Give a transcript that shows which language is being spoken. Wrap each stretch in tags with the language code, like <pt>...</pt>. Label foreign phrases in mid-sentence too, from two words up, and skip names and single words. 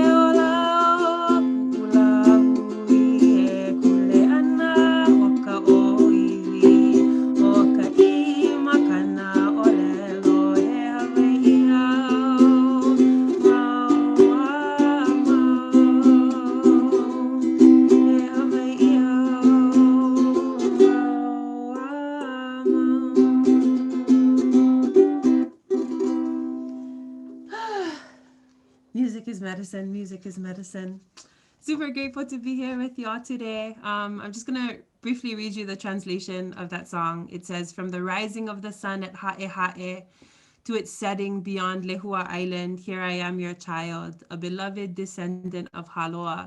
<haw>olau kuʻulahui he kuleana o ka ʻōiwi o ka ima kana ʻōlelo he Hawaiʻi au mau a mau he Hawaiʻi au</haw> <en>Music is medicine. Music is medicine. Super grateful to be here with y'all today. I'm just going to briefly read you the translation of that song. It says, from the rising of the sun at Ha'e Ha'e to its setting beyond Lehua Island, here I am your child, a beloved descendant of Haloa.</en>